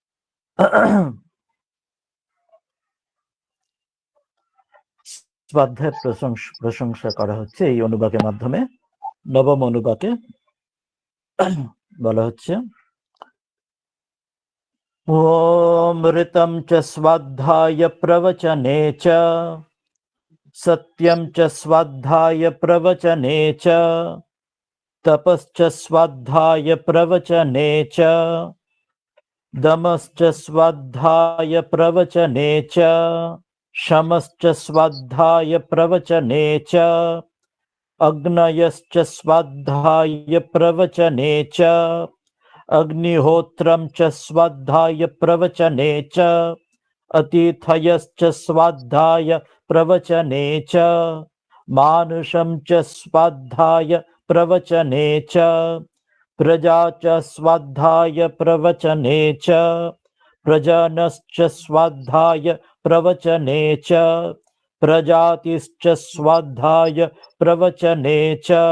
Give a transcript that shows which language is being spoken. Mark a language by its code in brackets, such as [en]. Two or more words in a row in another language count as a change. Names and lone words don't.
[bn] স্বাধ্যায় প্রশংসা করা হচ্ছে এই অনুবাদের মাধ্যমে। নবম অনুবাদে বলা হচ্ছে [sa] অমৃতম চ স্বাধ্যায় প্রবচনে চ সত্যম চ স্বাধ্যায় প্রবচনে চ তপশ্চ স্বাধ্যায় প্রবচনে চ দমশ্চ স্বাধ্যায় প্রবচনে চ शमश्च स्वाध्याय प्रवचने च अग्नयश्च स्वाध्याय प्रवचने च अग्निहोत्रं च स्वाध्याय प्रवचने च अतिथयश्च स्वाध्याय प्रवचने च मानुषं च स्वाध्याय प्रवचने च प्रजा च स्वाध्याय प्रवचने च प्रजनश्च स्वाध्याय प्रवचने च प्रजातिश्च स्वाध्याय प्रवचने च